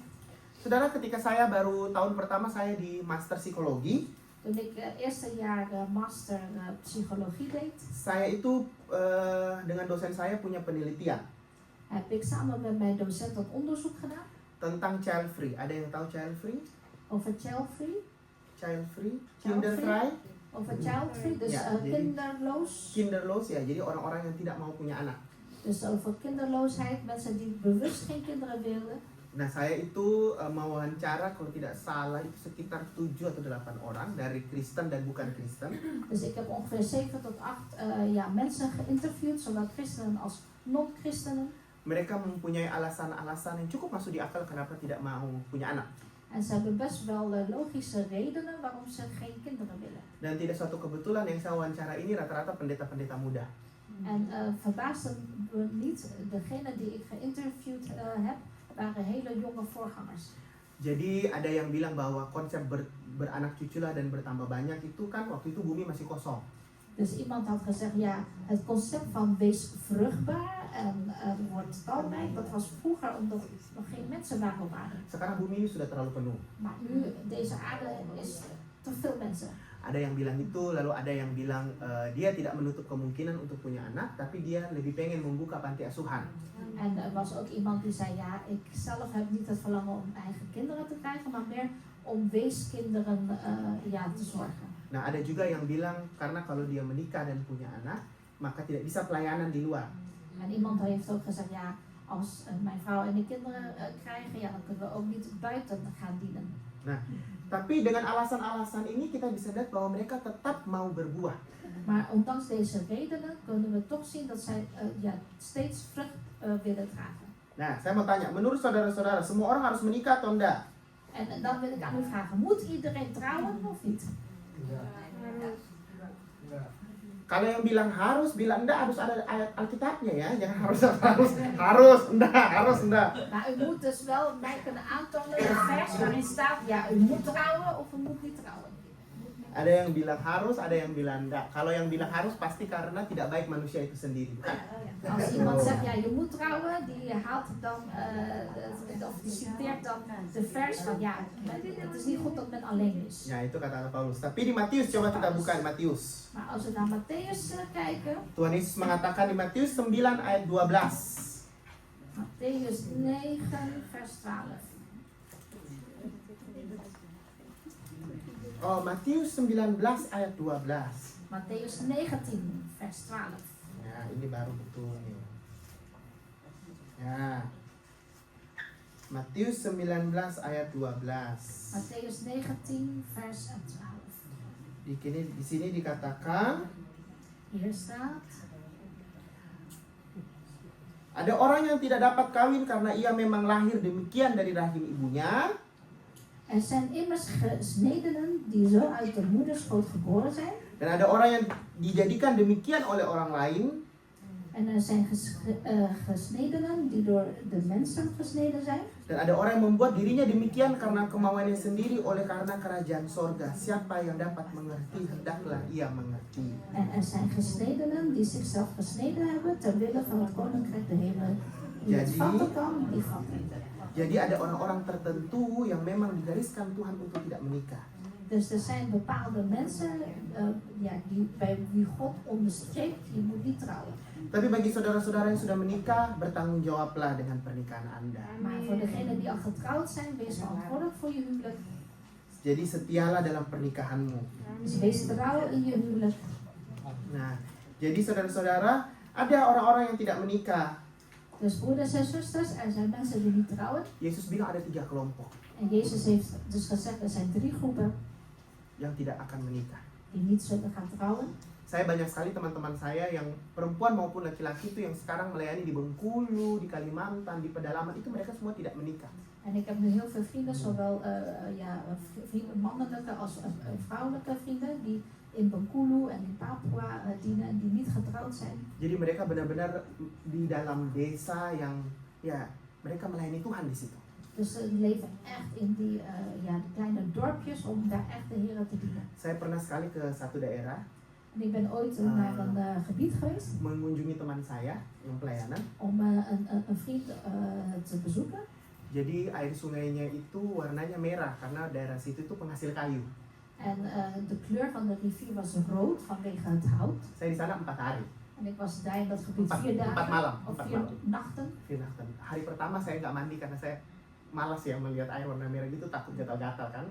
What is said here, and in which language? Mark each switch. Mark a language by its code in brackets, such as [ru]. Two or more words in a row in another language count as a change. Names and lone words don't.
[id] Saudara, ketika saya baru tahun pertama saya di master psikologi, [nl] Toen ik eerste jaar master psychologie deed, [id] saya itu dengan dosen saya punya penelitian [nl] heb ik samen met mijn docent een onderzoek gedaan [id] tentang [en] child free. [id] Ada yang tahu [en] child free? [nl] over [en] child free. Child free, Child [nl] kindervrij, Over [en] child free, [nl] dus Ja, [id] jadi- [nl] kinderloos. kinderloos ya. [id] Jadi orang-orang yang tidak mau punya anak. [nl] Dus over kinderloosheid, mensen die bewust geen kinderen wilden. [id] Nah, saya itu mewawancara kalau tidak salah itu sekitar 7 atau 8 orang dari Kristen dan bukan Kristen. [nl] Dus ik heb ongeveer 7 tot 8 mensen geïnterviewd, zowel christenen als non-christenen. [id] Mereka mempunyai alasan-alasan yang cukup masuk di akal kenapa tidak mau punya anak. [nl] En ze hebben best wel logische redenen waarom ze geen kinderen willen. [id] Dan tidak suatu kebetulan yang saya wawancara ini rata-rata pendeta-pendeta muda. [nl] En verbaasde me niet, degene die ik geïnterviewd heb, waren hele jonge voorgangers. [id] Jadi ada yang bilang bahwa konsep beranak cuculah dan bertambah banyak itu kan waktu itu bumi masih kosong. [nl] Dus iemand had gezegd, het concept van wees vruchtbaar en wordt talrijk, dat was vroeger omdat er nog geen mensen waren op aarde. [id] Sekarang bumi ini sudah terlalu penuh. [nl] Maar nu, deze aarde is te veel mensen. [id] Ada yang bilang itu, lalu ada yang bilang dia tidak menutup kemungkinan untuk punya anak, tapi dia lebih pengen membuka panti asuhan. [nl] En er was ook iemand die zei, ik zelf heb niet het verlangen om eigen kinderen te krijgen, maar meer om weeskinderen te zorgen. [id] Nah, ada juga yang bilang karena kalau dia menikah dan punya anak, maka tidak bisa pelayanan di luar. [nl] En iemand heeft ook gezegd, als mijn vrouw en ik kinderen krijgen, dan kunnen we ook niet buiten gaan dienen. [id] Nah, tapi dengan alasan-alasan ini kita bisa lihat bahwa mereka tetap mau berbuah. [nl] Maar ondanks deze redenen kunnen we toch zien dat zij steeds vrucht willen dragen. [id] Nah, saya mau tanya, menurut saudara-saudara, semua orang harus menikah atau enggak? [nl] En dan wil ik aan u vragen, moet iedereen trouwen of niet? [id] Enggak. Kalau yang bilang harus, bilang enggak, harus ada ayat Alkitabnya ya. Jangan harus enggak. [nl] Maar u moet dus wel mij kunnen aantonen een vers waarin staat, ja, u moet trouwen of u moet niet trouwen. [id] Ada yang bilang harus, ada yang bilang enggak. Kalau yang bilang harus pasti karena tidak baik manusia itu sendiri. Bukan? [nl] Als iemand zegt, ja, je moet trouwen, die haalt dan, of die citeert dan de vers van, ja, het is niet goed dat men alleen is. [id] Ya itu kata Paulus. Tapi di Matius, coba kita buka di Matius. [nl] Maar als we naar Matthäus kijken, [id] Tuhan Yesus mengatakan di Matius 9 ayat 12. [nl] Matthäus 9 vers 12. [id] Oh, Matius 19 ayat 12. [nl] Matthäus 19 vers 12. [id] Ya, ini baru betul nih. Ya. Matius 19 ayat 12. [nl] Matthäus 19 vers 12. [id] Di sini dikatakan [nl] Hier staat, [id] ada orang yang tidak dapat kawin karena ia memang lahir demikian dari rahim ibunya. [nl] er zijn immers gesnedenen die zo uit de moederschoot geboren zijn. [id] Dan ada orang yang dijadikan demikian oleh orang lain. [nl] En er zijn gesnedenen die door de mensen gesneden zijn. [id] Dan ada orang yang membuat dirinya demikian karena kemauannya sendiri oleh karena kerajaan sorga. Siapa yang dapat mengerti, hendaklah ia mengerti. [nl] En er zijn gesnedenen die zichzelf gesneden hebben ter wille van het koninkrijk de hemel. Wie het vatten kan, die vatten. [id] Jadi ada orang-orang tertentu yang memang digariskan Tuhan untuk tidak menikah. [nl] Dus er zijn bepaalde mensen die bij wie God onderstreept, je moet niet trouwen. [id] Tapi bagi saudara-saudara yang sudah menikah, bertanggung jawablah dengan pernikahan Anda. [nl] Maar voor degenen die al getrouwd zijn, wees verantwoordelijk voor je huwelijk. [id] Jadi setialah dalam pernikahanmu. [nl] Dus wees trouw in je huwelijk. [id] Nah, jadi saudara-saudara, ada orang-orang yang tidak menikah. [nl] Dus broeders en zusters, er zijn mensen die niet trouwen. [id] Yesus bilang ada 3 kelompok [nl] En Jezus heeft dus gezegd, er zijn 3 groepen [id] yang tidak akan menikah. [nl] die niet zullen gaan trouwen. [id] Saya banyak sekali teman-teman saya yang perempuan maupun laki-laki itu yang sekarang melayani di Bengkulu, di Kalimantan, di pedalaman, itu mereka semua tidak menikah. [nl] En ik heb nu heel veel vrienden, zowel mannelijke als vrouwelijke vrienden, die in Bengkulu en in Papua dienen en die niet getrouwd zijn. [id] Jadi mereka benar-benar di dalam desa yang ya mereka melayani Tuhan di situ. [nl] Dus ze leven echt in die kleine dorpjes om daar echt de Heer te dienen. [id] Saya pernah sekali ke satu daerah [nl] En ik ben ooit naar een gebied geweest [id] mengunjungi teman saya yang pelayanan. [nl] om een vriend te bezoeken. [id] Jadi air sungainya itu warnanya merah karena daerah situ itu penghasil kayu. [nl] En de kleur van de rivier was rood vanwege het hout. [id] Saya di sana 4 hari. [nl] En ik was daar in dat gebied 4 4 dagen [id] malam. [nl] of 4 [id] 4 malam. [nl] nachten. [id] Hari pertama saya nggak mandi karena saya malas ya melihat air warna merah gitu, takut gatal-gatal kan.